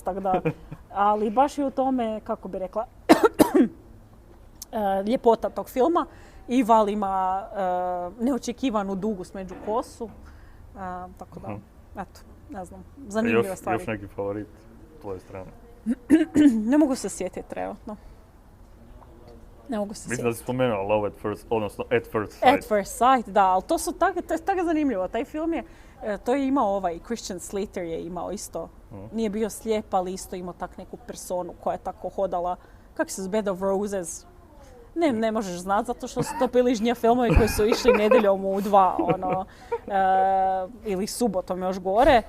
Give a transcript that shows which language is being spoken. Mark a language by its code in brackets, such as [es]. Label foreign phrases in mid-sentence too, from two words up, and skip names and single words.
[hr] Tako da, ali baš je u tome, kako bi rekla, ljepota tog filma. I Val ima neočekivanu dugu smeđu kosu. Tako da, eto, ne znam, zanimljiva stvar. Još neki favorit tvoje strane? Ne mogu se sjetiti trenutno. Ne mogu se sjetiti. Mislim da si spomenula Love at First, odnosno At First Sight. At First Sight, da, ali to je tako zanimljivo. Taj film je, to je imao Christian Slater je imao isto. Nije bio slijep, ali isto imao tak neku personu koja je tako hodala, kako se Bed of Roses. Ne možeš znati, zato što su to bili žnje filmovi koji su išli nedjeljom u 2, ili subotom još gore.